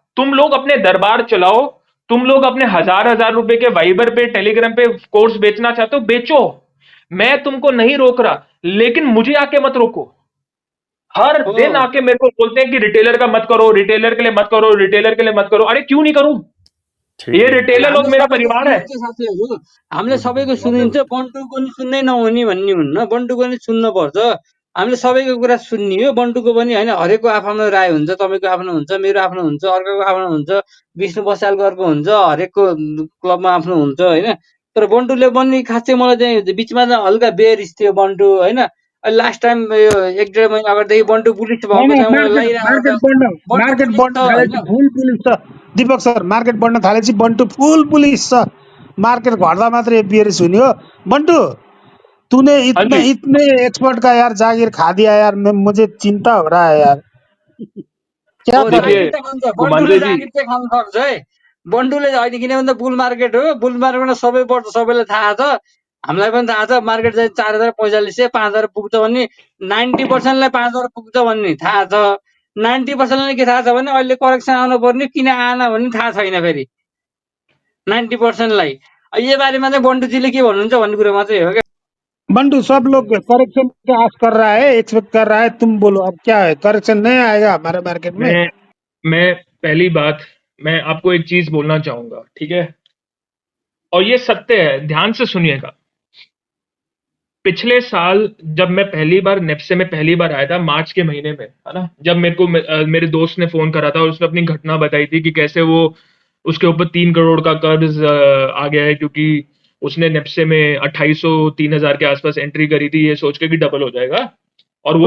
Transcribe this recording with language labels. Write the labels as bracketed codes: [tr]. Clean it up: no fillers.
[hi] तुम लोग अपने दरबार चलाओ, तुम लोग अपने हजार रुपए के वाइबर पे, टेलीग्राम पे कोर्स बेचना चाहते हो, बेचो, मैं तुमको नहीं रोक रहा, लेकिन मुझे आके मत रोको। हर दिन आके मेरे को बोलते हैं कि रिटेलर का मत करो, रिटेलर के लिए मत करो, रिटेलर के लिए मत करो। अरे क्यों नहीं करूं? ये रिटेलर लोग मेरा परिवार है। [ne] साथीहरु हामीले सबैको सुनिन्छ, बन्टुको नि सुन्नै नहुने भन्ने हुन्न, बन्टुको नि सुन्न पर्छ। हामीले सबैको कुरा सुन्ने हो, बन्टुको पनि हैन। हरेकको आफ्नो राय हुन्छ, तपाईको आफ्नो हुन्छ, मेरो आफ्नो हुन्छ, अर्कोको आफ्नो हुन्छ, विष्णु बस्यालको अर्को हुन्छ, हरेकको क्लबमा आफ्नो हुन्छ हैन। तर बन्टुले पनि खास चाहिँ मलाई चाहिँ बिचमा चाहिँ हल्का बेरिस थियो बन्टु हैन। लास्ट टाइम यो 1.5 महिना अगाडिदेखि बन्टु पुलिस भएको चाहिँ मलाई लागिरहेको मार्केट बढ्न थालेपछि फुल पुलिस छ दीपक सर। मार्केट बढ्न थालेपछि बन्टु फुल पुलिस छ। मार्केट घट्दा मात्रै बेरिस हुने हो। [hi] बन्टू तूने इतने एक्सपर्ट का यार जागीर खा दिया यार, मुझे चिंता हो रहा है यार। क्या [ne] बन्टुले जागिर चाहिँ खानु सक्छ है। बन्टुले होइन, किनभने बुल मार्केट हो, बुल मार्केटमा सबै पर्छ, सबैलाई थाहा छ, हामीलाई पनि थाहा छ। मार्केट चाहिँ 4045 5000 पुग्छ भन्ने, 90% लाई 5000 पुग्छ भन्ने थाहा छ। 90% लाई के थाहा छ भने अहिले करेक्सन आउनु पर्ने, किन आएन भन्ने थाहा छैन। फेरि 90% लाई यो बारेमा चाहिँ बन्टुजीले के भन्नुहुन्छ भन्ने कुरा मात्रै हो क्या। [hi] बन्टू सब लोग करेक्शन का आश कर रहा है, एक्सपेक्ट कर रहा है, तुम बोलो अब क्या है? करेक्शन नहीं आएगा हमारे मार्केट में? मैं पहली बात मैं आपको एक चीज बोलना चाहूंगा, ठीक है? और ये सत्य है, ध्यान से सुनिएगा। पिछले साल जब मैं पहली बार नेप्से में पहली बार आया था मार्च के महीने में, है ना, जब मेरे को मेरे दोस्त ने फोन करा था और उसने अपनी घटना बताई थी कि कैसे वो उसके ऊपर 3 करोड़ का कर्ज आ गया है, क्योंकि उसने नेप्से में 2800-3000 के आसपास एंट्री करी थी ये सोच के कि डबल हो जाएगा, और वो